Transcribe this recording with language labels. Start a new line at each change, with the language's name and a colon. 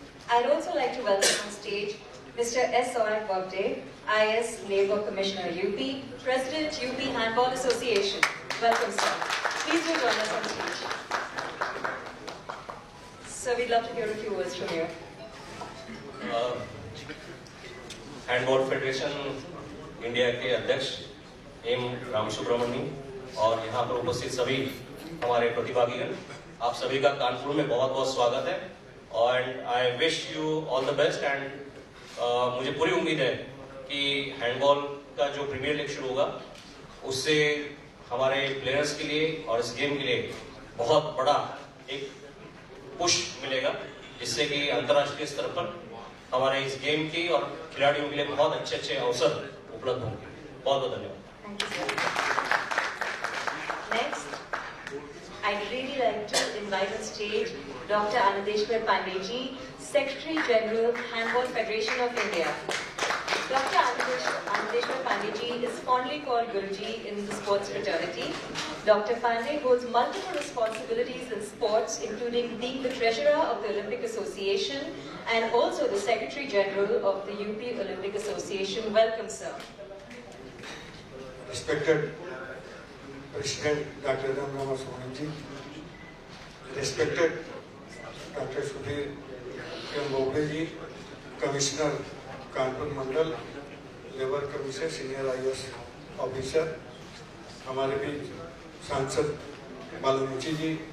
English: I'd also like to welcome on stage Mr. S. Saurabh Babde, IS Labour Commissioner UP, President UP Handball Association. Welcome, sir. Please do join us on stage. So we'd love to hear a few words from you.
Hindi: Handball federation India के अध्यक्ष M रामसुब्रमणी और यहाँ पर उपस्थित सभी हमारे प्रतिभागीगण, आप सभी का कानपुर में बहुत बहुत स्वागत है और
English: I wish you all the best and
Hindi: मुझे पूरी उम्मीद है कि हैंडबॉल का जो प्रीमियर लीग शुरू होगा उससे हमारे प्लेयर्स के लिए और इस गेम के लिए बहुत बड़ा एक पुश मिलेगा, जिससे कि अंतर्राष्ट्रीय स्तर पर हमारे इस गेम की और खिलाड़ियों के लिए बहुत अच्छे अवसर उपलब्ध होंगे। बहुत बहुत धन्यवाद।
English: Next, I'd really like to invite on stage Dr. Anandeshwar Pandey ji, Secretary General, Handball Federation of India. Dr. Anandeshwar Pandey ji is fondly called Guruji in the sports fraternity. Dr. Pandey holds multiple responsibilities in sports, including being the Treasurer of the Olympic Association and also the Secretary General of the UP Olympic Association. Welcome, sir. Respected President Dr. M. Ramasubramani ji, respected Dr. Sudhir Babde ji, Commissioner Kanpur मंडल, labour commission, senior IAS officer,
Hindi: हमारे बीच सांसद
English: Balmuchu ji,